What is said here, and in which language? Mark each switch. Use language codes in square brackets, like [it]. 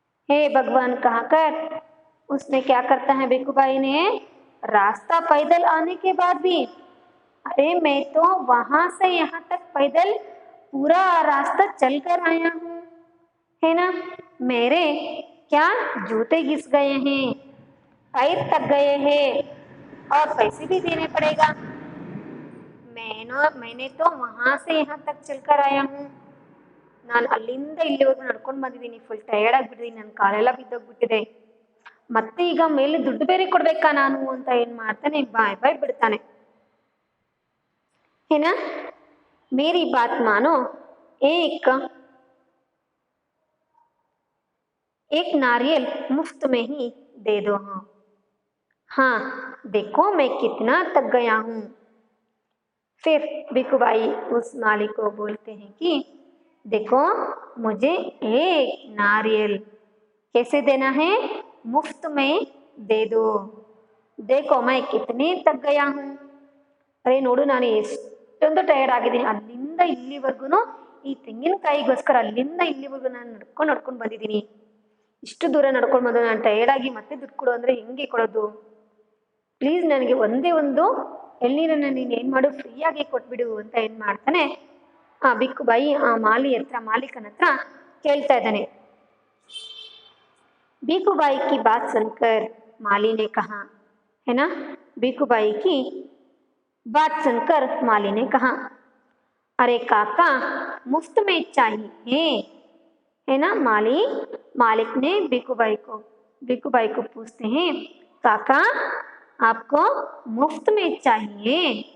[hi] हे भगवान कहकर उसने क्या करता है, भिखुबाई ने रास्ता पैदल आने के बाद भी, अरे मैं तो वहां से यहाँ तक पैदल पूरा रास्ता चल कर आया हूँ, है ना। मेरे क्या जूते घिस गए हैं, पैर थक गए हैं और पैसे भी देने पड़ेगा। मैंने तो वहाँ से यहाँ तक चलकर आया हूँ. [kn] ನಾನು ಅಲ್ಲಿಂದ ಇಲ್ಲಿವರೆಗೂ ನಡ್ಕೊಂಡು ಬಂದಿದ್ದೀನಿ. Full tired ಆಗಿಬಿಟ್ಟಿದ್ದೀನಿ. ನನ್ನ ಕಾಲೆಲ್ಲ ಬಿದ್ದೋಗ್ಬಿಟ್ಟಿದೆ. ಮತ್ತೆ ಈಗ ಮೇಲೆ ದುಡ್ಡು ಬೇರೆ ಕೊಡ್ಬೇಕಾ ನಾನು ಅಂತ ಏನ್ ಮಾಡ್ತಾನೆ, ಬಾಯ್ ಬಾಯ್ ಬಿಡ್ತಾನೆ. [hi] ಏನಾ ಮೇರಿ ಬಾತ್ ಮಾನೋ, एक एक नारियल मुफ्त में ही दे दो. हाँ हाँ, देखो मैं कितना थक गया हूँ. फिर भिखू भाई उस मालिक को बोलते हैं कि देखो मुझे एक नारियल कैसे देना है, मुफ्त में दे दो. देखो मैं कितने थक गया हूँ. [kn] ಅರೆ ನೋಡು, ನಾನು ಎಷ್ಟೊಂದು ಟಯರ್ಡ್ ಆಗಿದ್ದೀನಿ. ಅಲ್ಲಿಂದ ಇಲ್ಲಿವರೆಗೂ ಈ ತೆಂಗಿನಕಾಯಿಗೋಸ್ಕರ ಅಲ್ಲಿಂದ ಇಲ್ಲಿವರೆಗೂ ನಾನು ನಡ್ಕೊಂಡು ಬಂದಿದ್ದೀನಿ. ಇಷ್ಟು ದೂರ ನಡ್ಕೊಂಡು ಬಂದು ನಾನು ಟಯರ್ಡ್ ಆಗಿ ಮತ್ತೆ ದುಡ್ಡು ಕೊಡು ಅಂದರೆ ಹೆಂಗೆ ಕೊಡೋದು? ಪ್ಲೀಸ್ ನನಗೆ ಒಂದೇ ಒಂದು ಎಳ್ನೀರನ್ನು ನೀನು ಏನು ಮಾಡು, ಫ್ರೀಯಾಗಿ ಕೊಟ್ಬಿಡು ಅಂತ ಏನು ಮಾಡ್ತಾನೆ ಆ ಭಿಕ್ಕು ಬಾಯಿ ಆ ಮಾಲೀಕನ ಹತ್ರ ಕೇಳ್ತಾ ಇದ್ದಾನೆ. [hi] भिखू बाई की बात सुनकर माली ने कहा, है ना, भिखू बाई की बात सुनकर माली ने कहा, अरे काका मुफ्त में चाहिए, है ना. मालिक ने भिखू बाई को पूछते हैं, काका आपको मुफ्त में चाहिए?